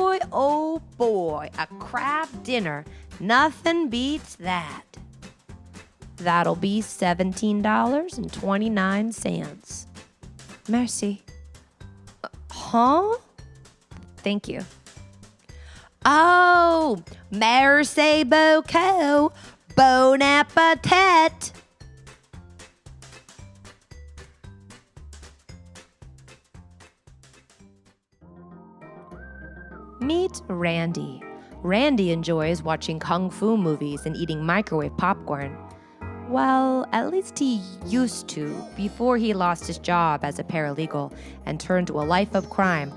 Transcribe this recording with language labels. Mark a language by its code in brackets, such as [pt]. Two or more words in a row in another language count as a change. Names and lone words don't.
[en] oh boy, a crab dinner. Nothing beats that. That'll be $17.29. [fr] Merci. [en] Huh? Thank you. [fr] Oh, merci beaucoup. Bon appetit. [en] Meet Randy. Randy enjoys watching kung fu movies and eating microwave popcorn. Well, at least he used to before he lost his job as a paralegal and turned to a life of crime.